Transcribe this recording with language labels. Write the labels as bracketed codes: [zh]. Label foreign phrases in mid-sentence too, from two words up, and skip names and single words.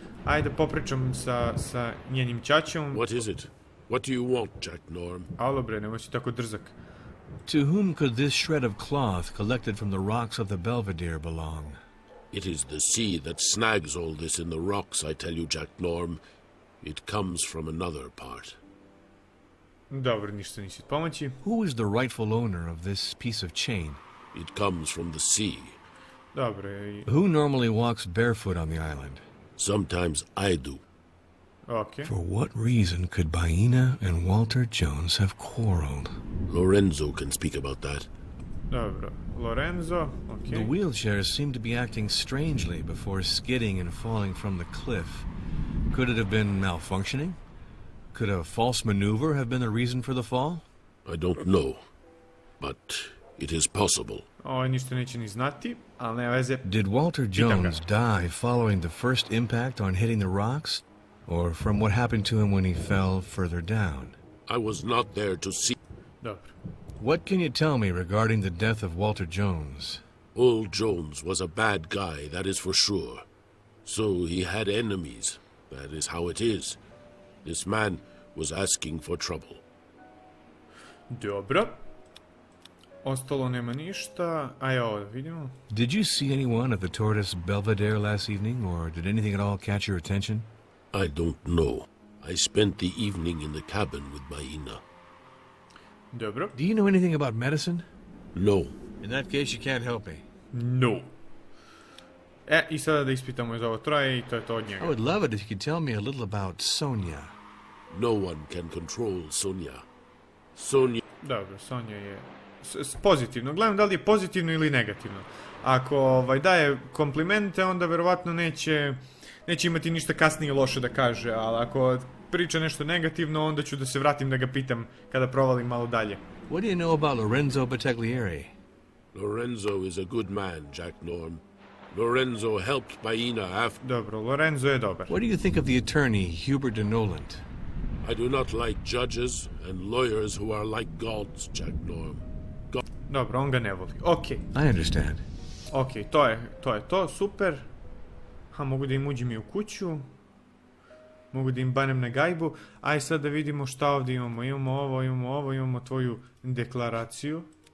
[sr] Ajde popričam sa njenim ćaćom. [en] What is it? What do you want, Jack Norm? [sr] Alo bre, nemoj si tako drzak. [en] To whom could this shred of cloth collected from the rocks of the Belvedere belong? It is the sea that snags all this in the rocks, I tell you, Jack Norm. It comes from another part. [sr] Dobro, ništa nisi pomoći. [en] Who is the rightful owner of this piece of chain? It comes from the sea. [sr] Dobro. [en] Who normally walks barefoot on the island? Sometimes I do. Okay. For what reason could Baina and Walter Jones have quarreled? Lorenzo can speak about that. [sr] Dobro. Lorenzo, okay. [en] The wheelchairs seem to be acting strangely before skidding and falling from the cliff. Could it have been malfunctioning? Could a false maneuver have been the reason for the fall? I don't know, but it is possible. [sr] Ovo ništa neće ni znati, ali nema veze. [en] Did Walter Jones die following the first impact on hitting the rocks? Or from what happened to him when he fell further down? I was not there to see. [sr] Dobro. [en] What can you tell me regarding the death of Walter Jones? Old Jones was a bad guy, that is for sure. So he had enemies. That is how it is. This man was asking for trouble. [sr] Dobro. Ostalo nema ništa. Ajde ovo da vidimo. [en] Did you see anyone at the Tortoise Belvedere last evening, or did anything at all catch your attention? I don't know. I spent the evening in the cabin with Baina. [sr] Dobro. [en] Do you know anything about medicine? No. In that case, you can't help me. No. [sr] I sada da ispitamo iz ovo troje i to je to od njega. [en] I would love it if you could tell me a little about Sonia. No one can control Sonia. Sonia... [sr] Dobro, Sonja je... pozitivno. Gledam da li je pozitivno ili negativno. Ako daje komplimente, onda verovatno neće imati ništa kasnije loše da kaže, ali ako priča nešto negativno, onda ću da se vratim da ga pitam kada provalim malo dalje. [en] What do you know about Lorenzo Battaglieri? Lorenzo is a good man, Jack Norm. Lorenzo helped Baina after... [sr] Dobro, Lorenzo je dobar. [en] What do you think of the attorney, Hubert de Noland? I do not like judges and lawyers who are like gods, Jack Norm. [sr] Dobro, on ga ne voli. Okej. [en] I understand. [sr] Okej, to je to, super. Mogu da im uđem i u kuću. Mogu da im banem na gajbu. Aj sad da vidimo šta ovdje imamo. Imamo ovo, imamo tvoju deklaraciju.